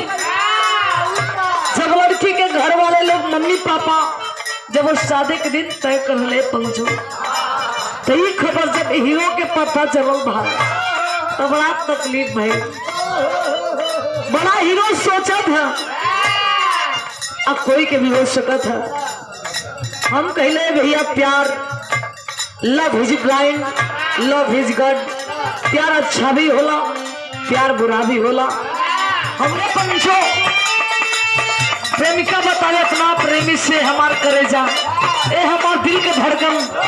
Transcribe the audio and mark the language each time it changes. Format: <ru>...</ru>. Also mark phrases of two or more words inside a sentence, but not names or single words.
<bho>जब लड़की के घर वाले लोग मम्मी पापा जब वो शादी के दिन तय कर ले पंचो, तो ये खबर जब हीरो के पता चलल भाई तो बड़ा तकलीफ भाई। बड़ा हीरो सोचा था अब कोई के भी हो सकत है। हम कहले भैया प्यार</bho> <en>love is blind, love is god.</en> <bho>प्यार अच्छा भी होला, प्यार बुरा भी होला। हमने पंचो प्रेमिका बतावे अपना प्रेमी से हमार करेजा, ए हमार दिल के धड़कन।</bho>